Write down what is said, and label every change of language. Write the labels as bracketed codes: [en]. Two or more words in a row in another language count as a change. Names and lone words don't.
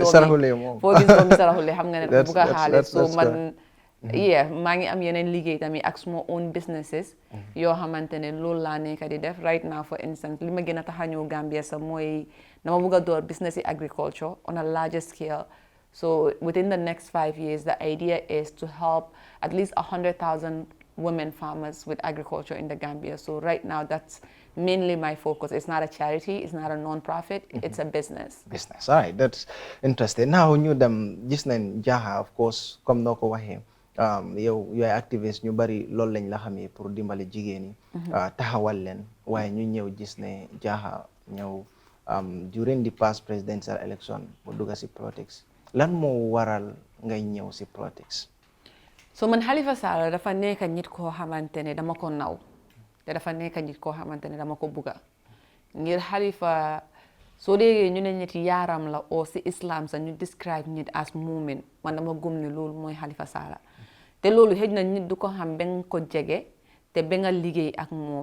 [wo] gis doomi Sarahule xam nga ne dafa bugg a xaalis so man maa ngi am yeneen liggéey tamit ak suma [en] own businesses [wo] yoo xamante ne loolu laa nekk di def [en] right now for instance [wo] li ma gën a tax a ñëw Gambia sax mooy dama bugg a door [en] business in agriculture on a larger scale so within the next 5 years the idea is to help at least 100,000 women farmers with agriculture in the Gambia so right now that's mainly my focus. It's not a charity, it's not a non-profit, it's a business. All right, that's interesting. [wo] Now ñu dem gis nañ Jaha [en] of course [wo] comme noo ko waxee yow yaay activiste ñu bari loolu lañ la xamee pour dimbale jigéen ñi taxawal leen waaye ñu ñëw gis ne Jaha ñëw [en] during the past presidential election [wo] mu dugga si politics lan moo waral ngay ñëw si politics. So man Halifa Sallah dafa nekk nit koo xamante ne dama ko naw te dafa nekk nit koo xamante ne dama ko bugga ngir Halifa soo déggee ñu ne nit yaaram la oo si islam sa ñu describe nit as mu'min man dama gëm ne loolu mooy Halifa Sallah te loolu xëj na nit du ko xam ba nga ko jege te ba nga liggéey ak moom